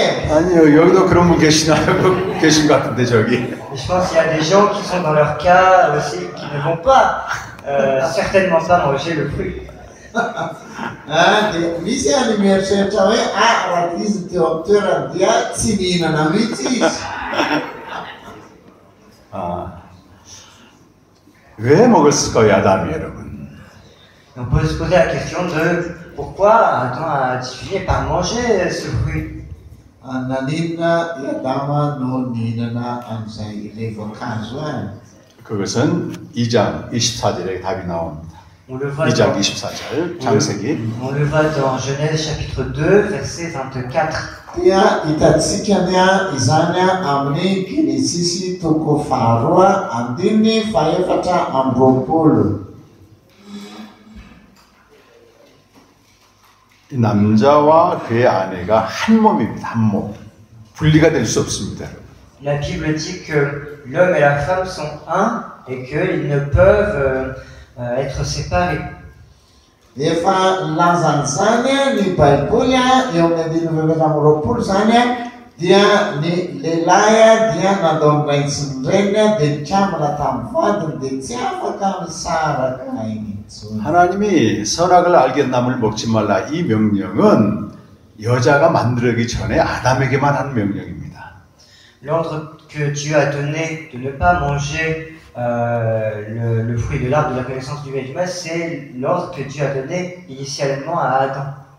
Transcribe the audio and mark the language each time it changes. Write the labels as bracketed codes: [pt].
[ko] 아니요, 여기도 그런 분 계시나요? 계신 것 같은데 저기. [fr] Je pense qu'il y a des gens qui sont dans leur cas aussi qui ne vont pas certainement pas manger le fruit. [mg] Misy any mieritreritra hoe raha izy teo amin'ny toerany dia tsy mihinana mihitsy izy. [ko] 왜 먹었을까요, 아담이 여러분? [fr] On peut se poser la question de pourquoi Adam a fini par manger ce fruit. [mg] Naninona i Adama no nihinana an'izay ilay voankazo any? [ko] 그것은 2장 24절에 답이 나옵니다. [fr] On le voit [ko] 2장 24절 창세기. [fr] On le voit dans Genèse chapitre 2 verset 24. [mg] Dia hitantsika izany amin'ny Genesisy toko faharoa andiny faefatra amby roapolo. [ko] 남자와 그의 아내가 한 몸입니다. 한 몸. 분리가 될 수 없습니다. [fr] La Bible dit que l'homme et la femme sont un et qu'ils ne peuvent être séparés. [mg] Efa lazan'izany ny Baiboly eo amin'ny andiny faefatra amby roapolo zany dia ny lehilahy dia nandao ny raitsy ny reniny dia nikambana tamin'ny vadiny dia tsy afaka misaraka iny intsony. [ko] 하나님이 선악을 알겠나무를 먹지 말라 이 명령은 여자가 만들기 전에 아담에게만 한 명령입니다. [fr] L'ordre que Dieu a donné de ne pas manger le fruit de l'arbre de la connaissance du bien et du mal, c'est l'ordre que Dieu a donné initialement à Adam.